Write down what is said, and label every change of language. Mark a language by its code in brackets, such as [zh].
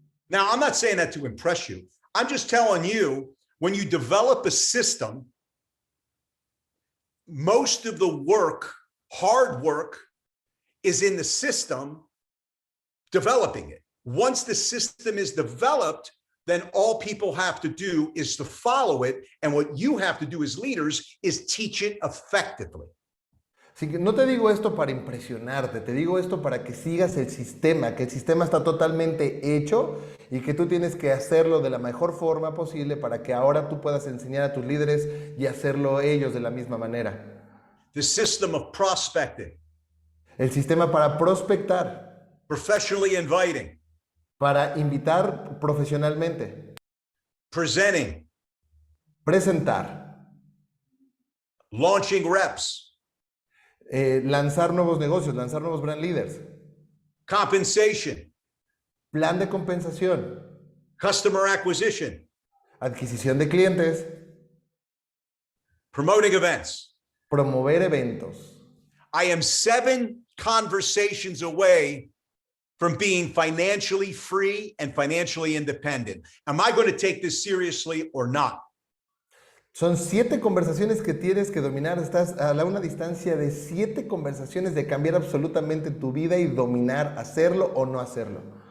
[en] Now, I'm not saying that to impress you. I'm just telling you, when you develop a system, most of the work, hard work, is in the system developing it. Once the system is developed, then all people have to do is to follow it. And what you have to do as leaders is teach it effectively. [es] Así que no te digo esto para impresionarte, te digo esto para que sigas el sistema, que el sistema está totalmente hecho y que tú tienes que hacerlo de la mejor forma posible para que ahora tú puedas enseñar a tus líderes y hacerlo ellos de la misma manera. [en] The system of prospecting. [es] El sistema para prospectar. [en] Professionally inviting. [es] Para invitar profesionalmente. [en] Presenting. [es] Presentar. [en] Launching reps. [es] Lanzar nuevos negocios, lanzar nuevos brand leaders. [en] Compensation. [es] Plan de compensación. [en] Customer acquisition. [es] Adquisición de clientes. [en] Promoting events. [es] Promover eventos. [en] I am 7 conversations away from being financially free and financially independent. Am I going to take this seriously or not? [es] Son 7 conversaciones que tienes que dominar. Estás a una distancia de 7 conversaciones de cambiar absolutamente tu vida y dominar, hacerlo o no hacerlo.